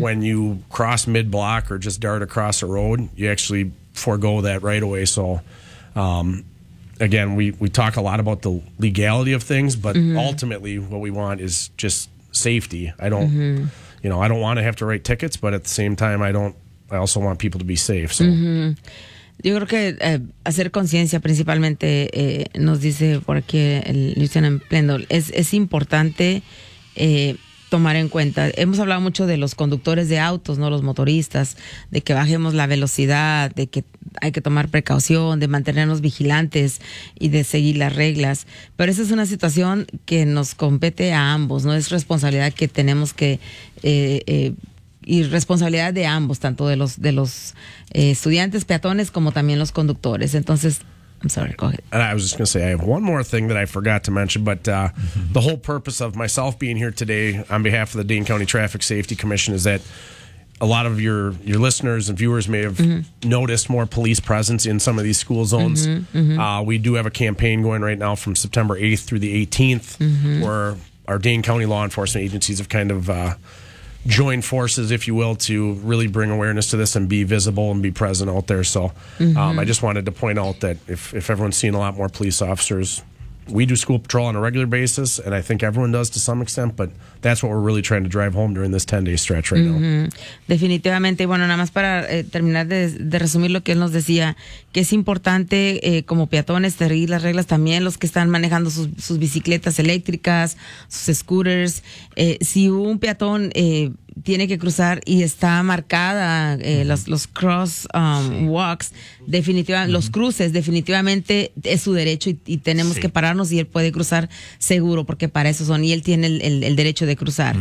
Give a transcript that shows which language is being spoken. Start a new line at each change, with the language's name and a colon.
English: When you cross mid-block or just dart across a road, you actually forego that right of way. So, again, we talk a lot about the legality of things, but mm-hmm. ultimately what we want is just safety. I don't, mm-hmm. you know, I don't want to have to write tickets, but at the same time, I also want people to be safe. So. Mm-hmm.
Spanish: Yo creo que hacer conciencia principalmente, nos dice por aquí el Lieutenant Plendel, es importante tomar en cuenta. Hemos hablado mucho de los conductores de autos, no los motoristas, de que bajemos la velocidad, de que hay que tomar precaución, de mantenernos vigilantes y de seguir las reglas. Pero esa es una situación que nos compete a ambos, no es responsabilidad que tenemos que... y responsabilidad de ambos, tanto de los estudiantes peatones como también los conductores. Entonces,
English: I'm sorry, go ahead. And I was just going to say, I have one more thing that I forgot to mention, but the whole purpose of myself being here today on behalf of the Dane County Traffic Safety Commission is that a lot of your listeners and viewers may have mm-hmm. noticed more police presence in some of these school zones. Mm-hmm, mm-hmm. We do have a campaign going right now from September 8th through the 18th mm-hmm. where our Dane County law enforcement agencies have kind of... join forces, if you will, to really bring awareness to this and be visible and be present out there. So mm-hmm. I just wanted to point out that if everyone's seen a lot more police officers, we do school patrol on a regular basis, and I think everyone does to some extent, but that's what we're really trying to drive home during this 10-day stretch right mm-hmm. now.
Spanish: Definitivamente. Bueno, nada más para terminar de resumir lo que él nos decía, que es importante como peatones seguir las reglas también, los que están manejando sus bicicletas eléctricas, sus scooters. Si un peatón... tiene que cruzar y está marcada los cross walks, definitivamente, uh-huh. los cruces, definitivamente es su derecho y tenemos sí. que pararnos y él puede cruzar seguro porque para eso son y él tiene el derecho de cruzar